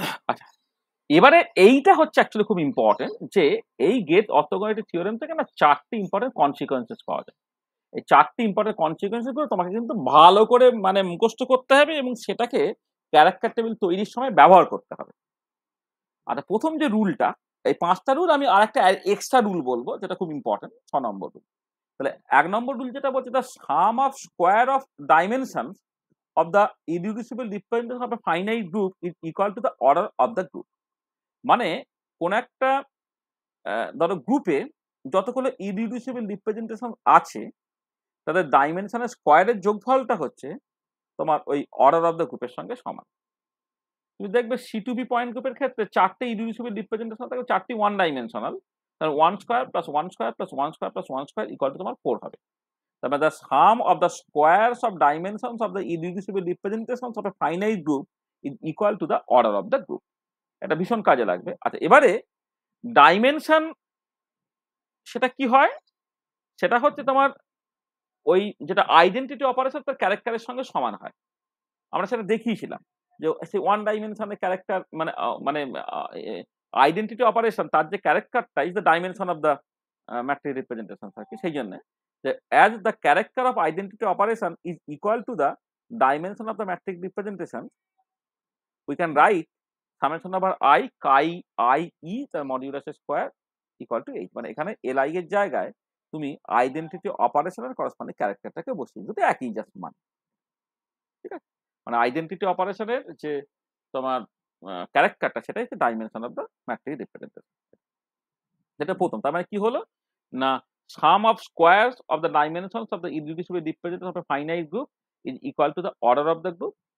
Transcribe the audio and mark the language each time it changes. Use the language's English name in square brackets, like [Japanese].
[Bangla] আচ্ছা, এবারে এইটা হচ্ছে অ্যাকচুয়ালি খুব ইম্পর্টেন্ট, যে এই গেট অর্থোগোনালিটি থিওরেম থেকে না 4টি ইম্পর্টেন্ট কনসিকোয়েন্সেস পাওয়া যায়। এই 4টি ইম্পর্টেন্ট কনসিকোয়েন্সেস গুলো তোমাকে কিন্তু ভালো করে মানে মুখস্থ করতে হবে এবং সেটাকে ক্যারেক্টার টেবিল তৈরির সময় ব্যবহার করতে হবে। আচ্ছা, প্রথম যে রুলটা, এই 5টা রুল আমি আরেকটা এক্সট্রা রুল বলবো যেটা খুব ইম্পর্টেন্ট, 6 নম্বর রুল। তাহলে 1 নম্বর রুল যেটা বলছে, [English] The sum of square of dimensions of the irreducible representation of a finite group is equal to the order of the group। [Bangla] মানে কোন একটা ধরো গ্রুপে যতগুলো ইরিডিউসিবল রিপ্রেজেন্টেশন আছে, তাদের ডাইমেনশনের স্কোয়ারের যোগফলটা হচ্ছে তোমার ওই অর্ডার অফ দ্য গ্রুপের সঙ্গে সমান। তুমি দেখবে C2B পয়েন্ট গ্রুপের ক্ষেত্রে 4টে ইরিডিউসিবল রিপ্রেজেন্টেশন থাকে, 4টি 1 ডাইমেনশনাল, তাহলে 1 square plus 1 square plus 1 square plus 1 square equal to তোমার 4 হবে। [English] তারপরে the sum of the squares of dimensions of the irreducible representations of a finite group is equal to the order of the group। [Bangla] এটা ভীষণ কাজে লাগবে। আচ্ছা, এবারে dimension সেটা কি হয়, সেটা হচ্ছে তোমার ওই যেটা আইডেন্টিটি অপারেশন তার ক্যারেক্টারের সঙ্গে সমান হয়। আমরা সেটা দেখিয়েছিলাম যে সেই 1 ডাইমেনশনের ক্যারেক্টার মানে আইডেন্টিটি অপারেশন তার যে ক্যারেক্টারটা [English] is the dimension of the matrix representation [Bangla] আর কি। সেই জন্য যে [English] as the character of identity operation is equal to the dimension of the matrix representation, we can write summation over I chi I e the modulus square equal to h। [Bangla] মানে এখানে li এর জায়গায় তুমি identity অপারেশনের corresponding ক্যারেক্টারটাকে বসিয়ে দিতে একই just মান। ঠিক আছে? মানে আইডেন্টিটি অপারেশনের যে তোমার ক্যারেক্টারটা সেটাই হচ্ছে [English] Dimension of the matrix representation. [Bangla] যেটা প্রথম, তার মানে কি হলো না, [English] sum of squares of the dimensions of the irreducible representation of a finite group is equal to the order of the group।